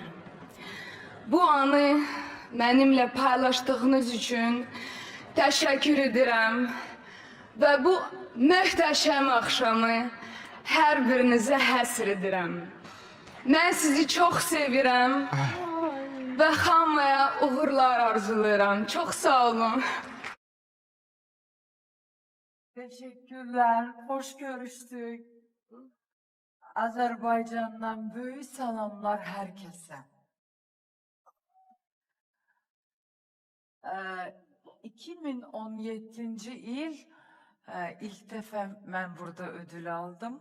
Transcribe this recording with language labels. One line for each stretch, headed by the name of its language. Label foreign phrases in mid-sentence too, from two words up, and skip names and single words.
Azerbaijani: Bu anı mənimlə paylaşdığınız üçün təşəkkür edirəm və bu möhtəşəm axşamı hər birinizə həsr edirəm. Mən sizi çox sevirəm və hamıya uğurlar arzulayıram. Çox sağ olun.
Turkish: Teşekkürler, hoş görüştük. Azerbaycan'dan büyük selamlar herkese. 2017 yıl ilk defa ben burada ödül aldım.